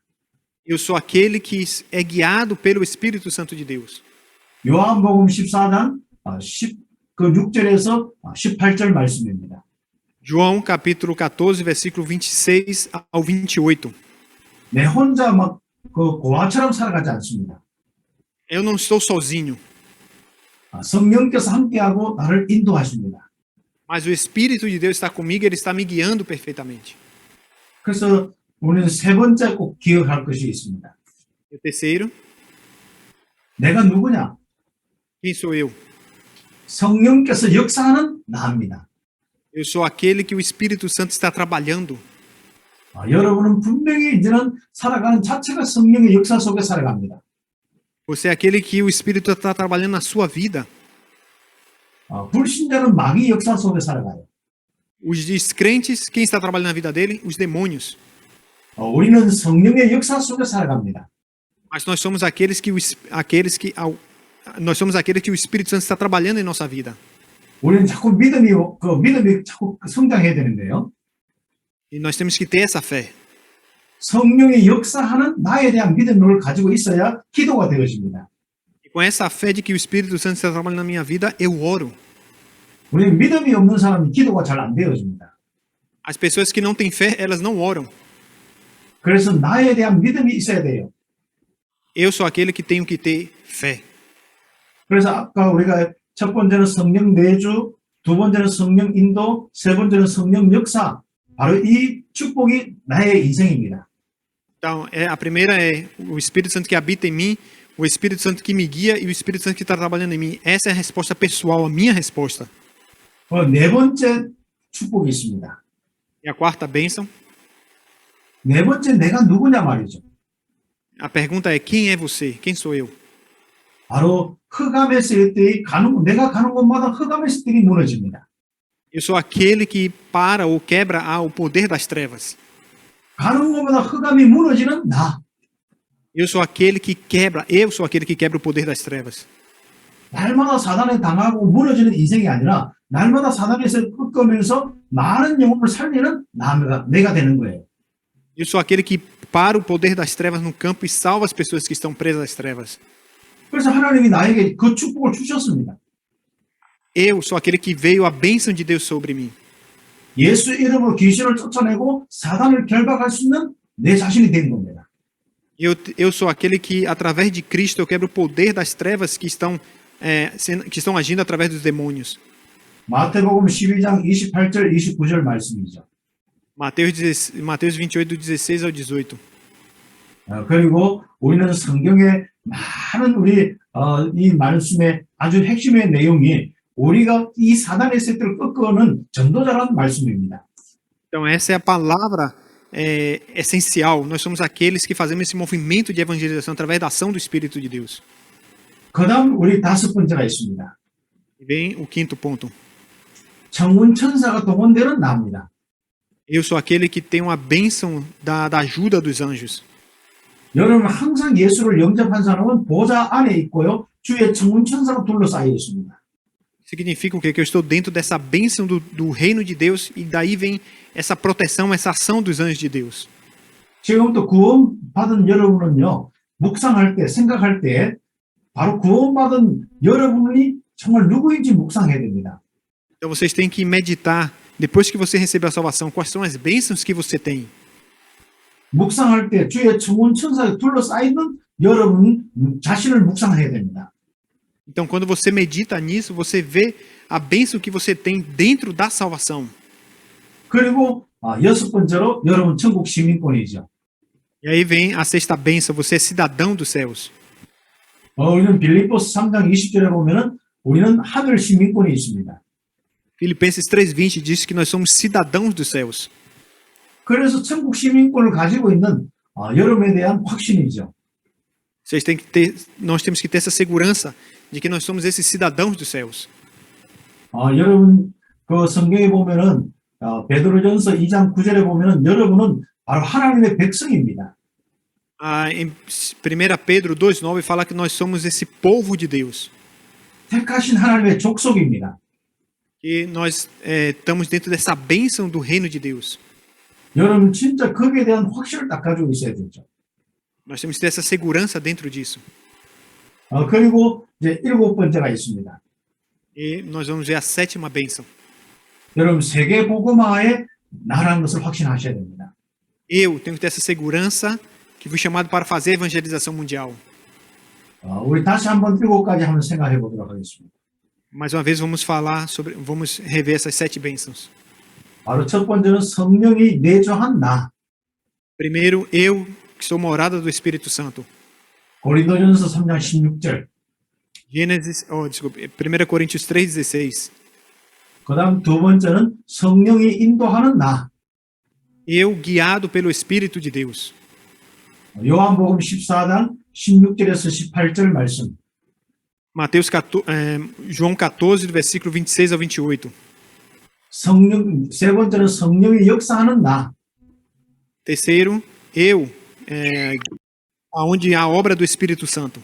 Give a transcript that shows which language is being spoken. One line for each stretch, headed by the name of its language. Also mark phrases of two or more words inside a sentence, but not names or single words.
Portuguese: Eu sou aquele que é guiado pelo Espírito Santo de Deus.
Korean: 요한복음 14장 6절에서 18절 말씀입니다.
Portuguese: João capítulo 14, versículo 26 ao 28.
Korean: 내 혼자 막 고아처럼 살아가지 않습니다.
Portuguese: Eu não estou sozinho,
Korean: 성령께서 함께하고 나를 인도하십니다.
Portuguese: mas o Espírito de Deus está comigo, ele está me guiando perfeitamente.
Korean: 그래서 우리는 세 번째 꼭 기억할 것이 있습니다.
Portuguese: E o terceiro,
Korean: 내가 누구냐?
Portuguese: quem sou eu?
Korean: 성령께서 역사하는 나입니다.
Portuguese: Eu sou aquele que o Espírito Santo está trabalhando.
Korean: 여러분은 분명히 이제는 살아가는 자체가 성령의 역사 속에 살아갑니다.
Portuguese: Você é aquele que o Espírito está trabalhando na sua vida.
Korean: 불신자는 마귀 역사 속에 살아가요.
Portuguese: Os descrentes, quem está trabalhando na vida dele? Os demônios.
Korean: 우리는 성령의 역사 속에 살아갑니다.
Portuguese: Mas nós somos aqueles que o Espírito Santo está trabalhando em nossa vida.
Korean: 우리는 자꾸 믿음이 자꾸 성장해야 되는데요.
Portuguese: E nós temos que ter essa fé.
Korean: 성령의 역사하는 나에 대한 믿음을 가지고 있어야 기도가 되어집니다.
Portuguese: E com essa fé de que o Espírito Santo está trabalhando na minha vida, eu oro.
Korean: 우리 믿음이 없는 사람은 기도가 잘 안 되어집니다.
Portuguese: As pessoas que não têm fé, elas não oram.
Korean: 그래서 나에 대한 믿음이 있어야 돼요.
Portuguese: Eu sou aquele que tenho que ter fé.
Korean: 그래서 아까 우리가 첫 번째는 성령 내주, 두 번째는 성령 인도, 세 번째는 성령 역사. 바로 이 축복이 나의 인생입니다.
Portuguese: Então, a primeira é o Espírito Santo que habita em mim, o Espírito Santo que me guia e o Espírito Santo que está trabalhando em mim. Essa é a resposta pessoal, a minha resposta.
Korean: 네 번째 축복이 있습니다.
Portuguese: E a quarta bênção,
Korean: 네 번째 내가 누구냐 말이죠.
Portuguese: a pergunta é: quem é você? Quem sou eu?
Korean: 바로 흑암의 뜰이 내가 가는 곳마다 흑암의 뜰이 무너집니다.
Portuguese: Eu sou aquele que para ou quebra o poder das trevas.
Korean: 가는 곳마다 흑암이 무너지는 나.
Portuguese: Eu sou aquele que quebra o poder das trevas.
Korean: 날마다 사단에 당하고 무너지는 인생이 아니라 날마다 사단에서 꺾으면서 많은 영혼을 살리는 내가 되는 거예요.
Portuguese: Eu sou aquele que para o poder das trevas no campo e salva as pessoas que estão presas às trevas.
Korean: 그래서 하나님이 나에게 그 축복을 주셨습니다.
Portuguese: Eu sou aquele que veio a bênção de Deus sobre mim.
Korean: 예수 이름으로 귀신을 쫓아내고 사단을 결박할 수 있는 내 자신이 된 겁니다.
Portuguese: Eu sou aquele que, através de Cristo, eu quebro o poder das trevas que estão agindo através dos demônios.
Korean: 마태복음 12장 28절 29절 말씀이죠.
Portuguese: Mateus 28, do 16 ao 18.
Korean: 그리고 우리는 성경의 많은 이 말씀의 아주 핵심의 내용이 우리가 이 사단의 세트를 꺾어오는 전도자라는 말씀입니다.
Portuguese: Então, essa é a palavra essencial. Nós somos aqueles que fazemos esse movimento de evangelização através da ação do Espírito de Deus.
Korean: 그다음 우리 다섯 번째가 있습니다.
Portuguese: E vem o quinto ponto.
Korean: 청운 천사가 동원되는 나입니다.
Portuguese: Eu sou aquele que tem uma bênção da ajuda dos anjos.
Korean: 여러분 항상 예수를 영접한 saram은 보좌 안에 있고요. 주의 청운 천사가 둘러싸여 있습니다.
Portuguese: Significa o quê? Que eu estou dentro dessa bênção do reino de Deus e daí vem essa proteção, essa ação dos anjos de Deus.
Korean: 지금부터 구원받은 여러분은요. 묵상할 때, 생각할 때 바로 구원받은 여러분이 정말 누구인지 묵상해야 됩니다.
Portuguese: Então vocês têm que meditar, depois que você recebeu a salvação, quais são as bênçãos que você tem.
Korean: 묵상할 때 주의 청운 천사에 둘러싸이는 여러분 자신을 묵상해야 됩니다.
Portuguese: Então, quando você medita nisso, você vê a bênção que você tem dentro da salvação.
Korean: 그리고 여섯 번째로 여러분 천국 시민권이죠.
Portuguese: E aí vem a sexta bênção, você é cidadão dos céus.
Korean: 우리는 빌립보스 3장 20절에 보면은 우리는 하늘 시민권이 있습니다.
Portuguese: Filipenses 3:20 diz que nós somos cidadãos dos céus.
Korean: 그래서 천국 시민권을 가지고 있는 여러분에 대한 확신이죠.
Portuguese: Nós temos que ter essa segurança de que nós somos esses cidadãos dos céus.
Korean: 여러분 그 성경에 보면은 베드로전서 2장 9절에 보면은 여러분은 바로 하나님의 백성입니다.
Portuguese: Em 1 Pedro 2:9 fala que nós somos esse povo de Deus.
Korean: 택하신 하나님의 족속입니다.
Portuguese: E nós estamos dentro dessa bênção do reino de Deus.
Korean: 여러분 진짜 거기에 대한 확신을 딱 가지고 있어야 되죠.
Portuguese: Nós temos que ter essa segurança dentro disso.
Korean: 그리고 이제 일곱 번째가 있습니다.
Portuguese: E nós vamos ver a sétima bênção.
Korean: 여러분 세계 복음화에 나라는 것을 확신하셔야 됩니다.
Portuguese: Eu tenho que ter essa segurança que fui chamado para fazer a evangelização mundial.
Korean: 우리 다시 한번 일곱 가지 한번 생각해 보도록 하겠습니다.
Portuguese: Mais uma vez vamos rever essas 7 bênçãos.
Korean: 바로 첫 번째는 성령이 내주한 나.
Portuguese: Primeiro, eu que sou morada do Espírito Santo.
Korean: 고린도전서 3장 16절.
Portuguese: 1 Coríntios 3:16.
Korean: 그다음 두 번째는 성령이 인도하는 나.
Portuguese: Eu guiado pelo Espírito de Deus.
Korean: 요한복음 14장 16절에서 18절 말씀.
Portuguese: João 14, do versículo 26 ao 28.
Korean: 세 번째는 성령이 역사하는 나.
Portuguese: Terceiro, eu, aonde há a obra do Espírito Santo.